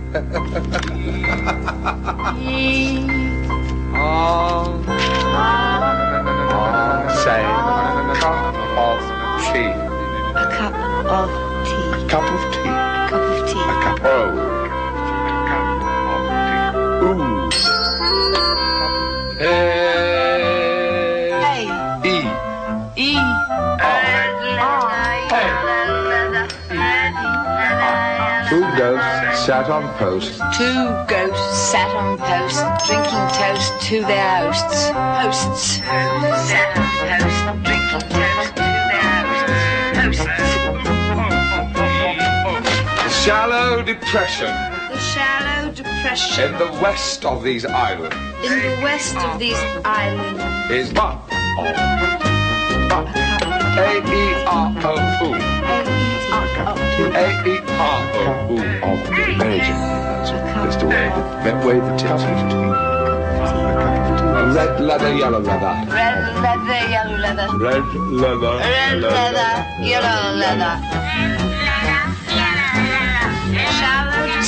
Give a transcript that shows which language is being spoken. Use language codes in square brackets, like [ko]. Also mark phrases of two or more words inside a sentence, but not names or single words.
[en] Say, of tea. A cup of tea. Cup of tea. Cup of tea. A cup of tea. Ooh. Hey. E. E. Two ghosts sat on post. Two ghosts sat on post, drinking toast to their hosts. Hosts. Sat on post, drinking toast to their hosts. The shallow depression The shallow depression in the west of these islands in the west of these islands. is but A-E-R-O-U. A-E-R-O-U of the Belgian. That's the way. Medway the tips. Red leather, yellow leather. Red leather, yellow leather. Red leather. Red leather, yellow leather. Shallow